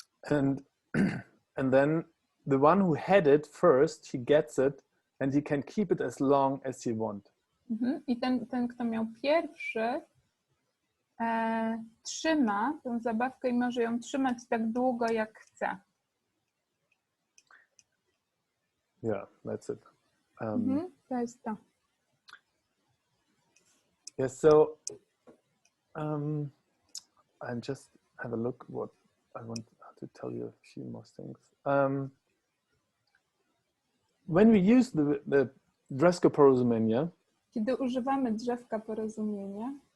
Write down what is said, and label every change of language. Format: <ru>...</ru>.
<en>And then the one who had it first, he gets it and he can keep it as long as he wants.</en> <pl>I ten, kto miał pierwszy, trzyma tę zabawkę i może ją trzymać tak długo, jak chce.</pl> <en>Yeah, that's it.</en> <pl>To jest to.</pl> <en>Yes, so I just have a look what I want to tell you a few more things. When we use</en> <pl>Drzewko Porozumienia, kiedy używamy drzewka porozumienia,</pl>